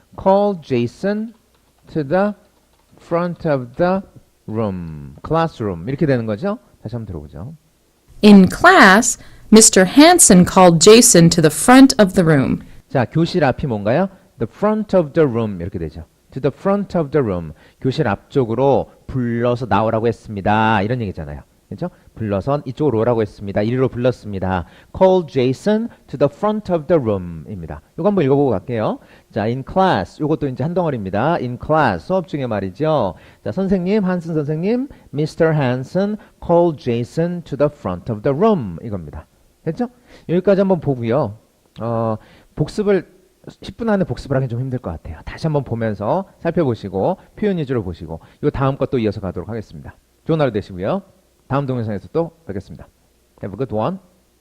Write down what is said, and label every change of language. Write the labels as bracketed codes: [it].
[en] Call Jason to the front of the room, classroom [ko] 이렇게 되는 거죠? 다시 한번 들어보죠. [en] In class, Mr. Hanson called Jason to the front of the room. [ko] 자, 교실 앞이 뭔가요? [en] The front of the room [ko] 이렇게 되죠. [en] To the front of the room. [ko] 교실 앞쪽으로 불러서 나오라고 했습니다. 이런 얘기잖아요. 그렇죠? 불러서 이쪽으로 오라고 했습니다. 이리로 불렀습니다. [en] Call Jason to the front of the room입니다. [ko] 이거 한번 읽어보고 갈게요. [en] 자, in class. [ko] 이것도 이제 한 덩어리입니다. [en] In class. [ko] 수업 중에 말이죠. 자, 선생님, 한슨 선생님, [en] Mr. Hanson called Jason to the front of the room. [ko] 이겁니다. 됐죠? 여기까지 한번 보고요. 복습을 10분 안에 복습을 하기 좀 힘들 것 같아요. 다시 한번 보면서 살펴보시고 표현 위주로 보시고 이 다음 것도 이어서 가도록 하겠습니다. 좋은 하루 되시고요. 다음 동영상에서 또 뵙겠습니다. [en] Have a good one.